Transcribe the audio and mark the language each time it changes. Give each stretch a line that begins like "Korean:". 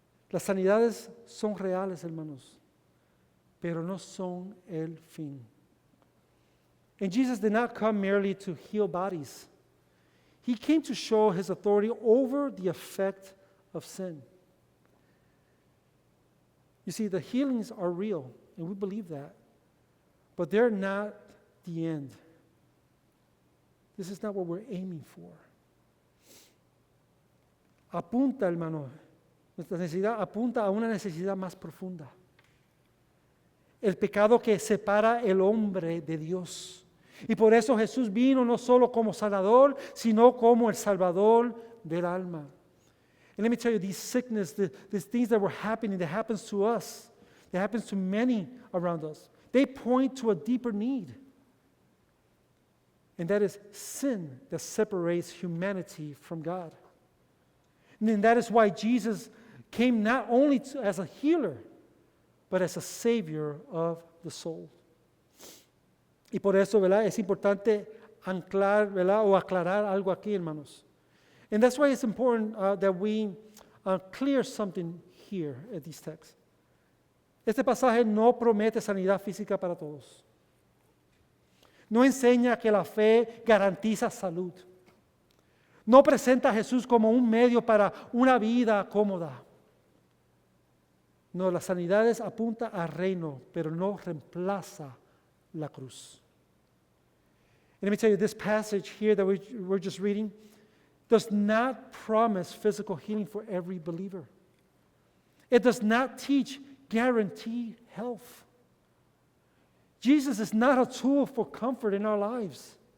Spanish: Las sanidades son reales, hermanos, pero no son el fin.
English: And Jesus did not come merely to heal bodies. He came to show his authority over the effect of sin. You see, the healings are real, and we believe that, but they're not the end. This is not what we're aiming for.
Spanish: Apunta, hermano, nuestra necesidad apunta a una necesidad más profunda. El pecado que separa el hombre de Dios. Y por eso Jesús vino no solo como sanador, sino como el salvador del alma.
English: And let me tell you, these sickness, these things that were happening, that happens to us, that happens to many around us, they point to a deeper need. And that is sin that separates humanity from God. And that is why Jesus came not only as a healer, but as a savior of the soul.
Spanish: Y por eso, ¿verdad? Es importante anclar, ¿verdad? O aclarar algo aquí, hermanos.
English: And that's why it's important that we clear something here at these texts.
Spanish: Este pasaje no promete sanidad física para todos. No enseña que la fe garantiza salud. No presenta a Jesús como un medio para una vida cómoda. No, la sanidad apunta al reino, pero no reemplaza la cruz.
English: And let me tell you, this passage here that we're just reading does not promise physical healing for every believer. It does not teach guaranteed health. Jesus is not a tool for comfort in our lives.